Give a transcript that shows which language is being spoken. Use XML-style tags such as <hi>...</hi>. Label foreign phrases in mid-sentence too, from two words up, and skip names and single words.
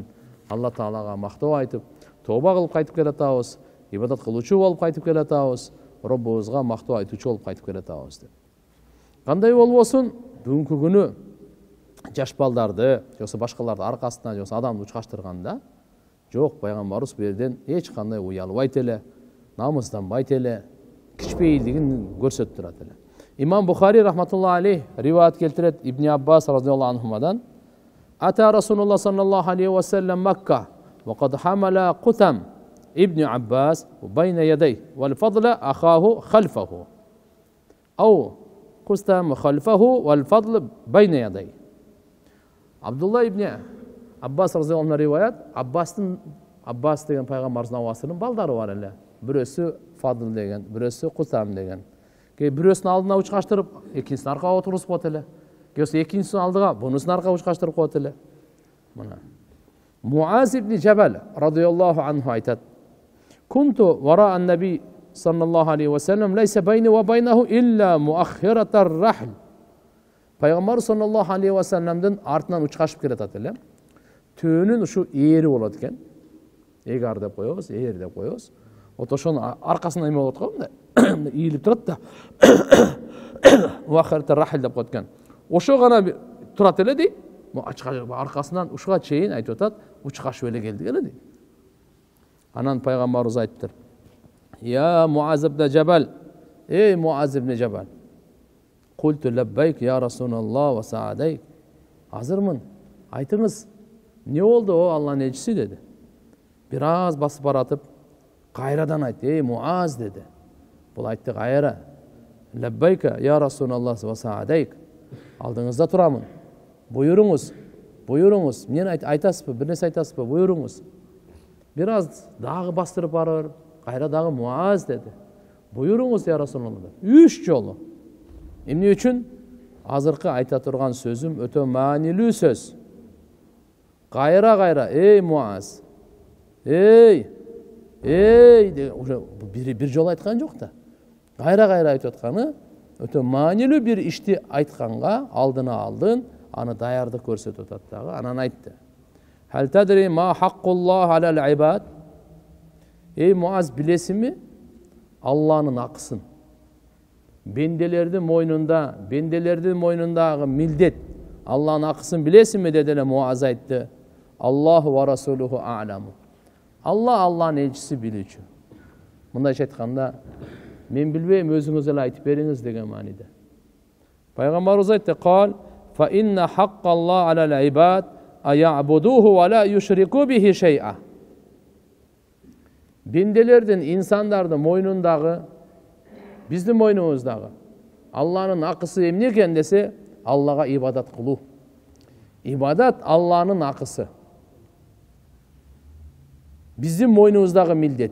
<ky>Алла таалага мактоо айтып, тооба кылып кайтып келатабыз, ибадат кылуучу болуп кайтып келатабыз, Роббубузга мактоо айтуучу болуп кайтып келатабыз деп. Кандай болбосун, бүгүнкү күнү жаш балдарды, жоксо башкаларды аркасына, жоксо адамды учкаштырганда, жок, пайгамбарыбыз бу жерден эч кандай уялбайт эле, намызданбайт эле, кичпейилдигин көрсөтүп турат эле.</ky> <ar>إمام بخاري رحمة الله عليه</ar> <ky>риваят келтирет</ky> <ar>ابن عباس رضي الله عنهما: "أتى رسول الله صلى الله عليه وسلم مكة وقد حمل قثم بن عباس بين يديه والفضل أخاه خلفه. أو قثم خلفه والفضل بين يديه."</ar> <ky>Абдулла ибн Аббас радияллаху анху риваят, Аббас деген пайгамбарыбыздын абасынын балдары бар эле. Бирөөсү Фадл деген, бирөөсү Кутам деген. Бирөөсүн алдына учкаштырып, экинчисин аркага отургузуп коет эле. Кээсе экинчисин алдыга, бунусун аркага учкаштырып коет эле. Мына.</ky> <ar>معاذ بن جبل رضي الله عنه айтат: "كنت وراء النبي صلى الله عليه وسلم ليس بيني وبينه إلا مؤخرة الرحل."</ar> <ky>Пайгамбар</ky> <ar>صلى الله عليه وسلم</ar> <ky>артынан учкашып келатат эле. Төөнүн ушу ээри болот экен. Эгар деп коебуз, ээр деп коебуз. Вот ошонун аркасына эме болот го, мындай ийилип турат да.</ky> <ar>مؤخرة الرحل</ar> <ky>деп коет экен. Ошо гана турат эле дейт. Аркасынан ушуга чейин айтып атат, учкашып эле келди эле дейт. Анан пайгамбарыбыз айттыр. Я Муаз ибн Жабал, эй Муаз ибн Жабал.</ky> <ar>قلت لبيك يا رسول الله وسعديك.</ar> <ky>Азырмын, айтыңыз, не болду о Алланын элчиси деди. Бир аз басып баратып, кайрадан айтты, эй Муаз деди. Бул айтты кайра.</ky> <ar>لبيك يا رسول الله وسعديك.</ar> <ky>Алдыңызда турамын. Буйруңуз, буйруңуз. Мен айтасызбы, бир нерсе айтасызбы, буйруңуз. Бир аз дагы бастырып барыр, кайра дагы Муаз деди. Буйруңуз</ky> <ar>يا رسول الله.</ar> <ky>3 жолу. Эмне үчүн? Азыркы айта турган сөзүм өтө маанилүү сөз. Кайра, эй Муаз. Эй, бир жолу айткан жок да. Кайра айтып атканы өтө маанилүү бир ишти айтканга алдына алдын, аны даярдык көрсөтүп атат дагы. Анан айтты.</ky> <ar>هل تدري ما حق الله على العباد?</ar> <ky>Эй Муаз, билесиңби Алланын акысын? Бенделердин мойнундагы милдет, Алланын акысын билесиңби деди эле Муаз айтты.</ky> <ar>الله ورسوله أعلم.</ar> <ky>Алланын элчиси билүүчү. Мындайча айтканда, мен билбейм, өзүңүз эле айтып бериңиз деген мааниде. Пайгамбарыбыз айтты:</ky> <ar>"قال فإن حق الله على العباد أن يعبدوه ولا يشركوا به شيئا."</ar> <ky>Бенделердин, инсандардын мойнундагы, биздин мойнубуздагы Алланын акысы эмне экен десе, Аллага ибадат кылуу. Ибадат Алланын акысы. Биздин мойнубуздагы милдет.</ky>